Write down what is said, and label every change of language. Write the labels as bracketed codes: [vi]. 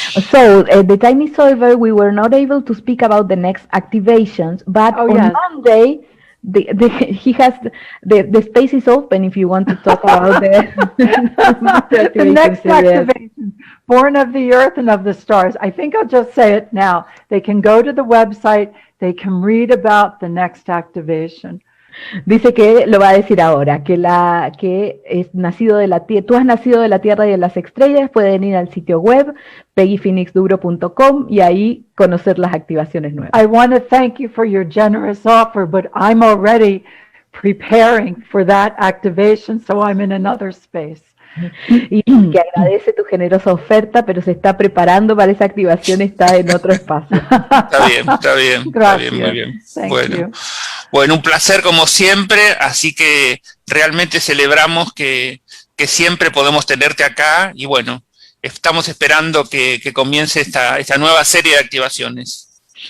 [en] So, the time is over. We were not able to speak about the next activations, but on Monday, he has the space is open if you want to talk about the next activation, born of the earth and of the stars. I think I'll just say it now. They can go to the website, they can read about the next activation. [es] Dice que lo va a decir ahora, que es nacido de la tierra. Tú has nacido de la Tierra y de las estrellas. Pueden ir al sitio web peggyphoenixdubro.com y ahí conocer las activaciones nuevas. [en] I want to thank you for your generous offer, but I'm already preparing for that activation, so I'm in another space. [es] Y que agradece tu generosa oferta, pero se está preparando para esa activación, está en otro espacio. Está bien, Gracias. Muy bien. [en] Thank you. [es] Bueno, un placer como siempre, así que realmente celebramos que siempre podemos tenerte acá y bueno, estamos esperando que comience esta nueva serie de activaciones.